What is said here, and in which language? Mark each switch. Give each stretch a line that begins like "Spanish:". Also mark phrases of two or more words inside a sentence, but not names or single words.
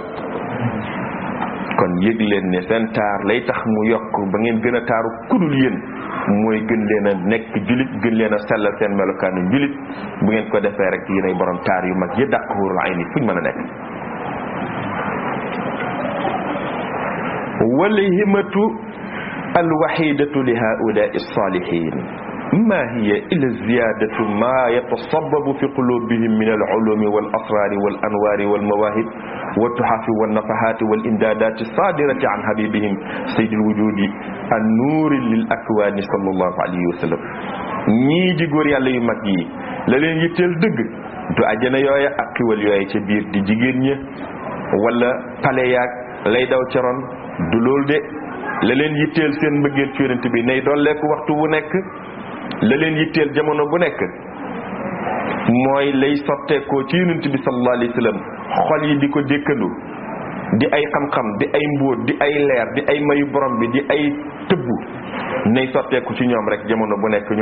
Wolof: kon yëg leen ne seen taar lay tax mu yokk ba ngeen gën a taaru kudul yéen mooy gën leen a nekk julit, gën leen a sellal seen melokaanu julit. bu ngeen ko defee rek yéenay borom taar yu mag yi dàq
Arabic: حور العين
Wolof: fuñ mën a nekk.
Arabic: ولا همة الواحدة لهؤلاء الصالحين ما هي إلا زيادة ما يتسبب في قلوبهم من العلوم والأسرار والأنوار والمواهب وتحف والنفحات والإمدادات صادرة عن حبيبهم سيد الوجود عن نور للأكوان صلى الله عليه وسلم.
Wolof: ñii di góor yàlla yu mag yi la leen yitteel dëgg du àjjana yooya ak xiwal yooya ca biir di jigéen ña wala pale yaag lay daw ca ron du loolu de. la leen yitteel seen mbëggeel ci yonent bi nay dolleeku waxtu bu nekk, la leen yitteel jamono bu nekk mooy lay sotteekoo ci yonent bi
Arabic: صلى الله عليه وسلم,
Wolof: xol yi di ko dékkandu di ay xam-xam di ay mbóot di ay leer di ay mayu borom bi di ay tëbbu nay sotteeku ci ñoom rek jamono bu nekk.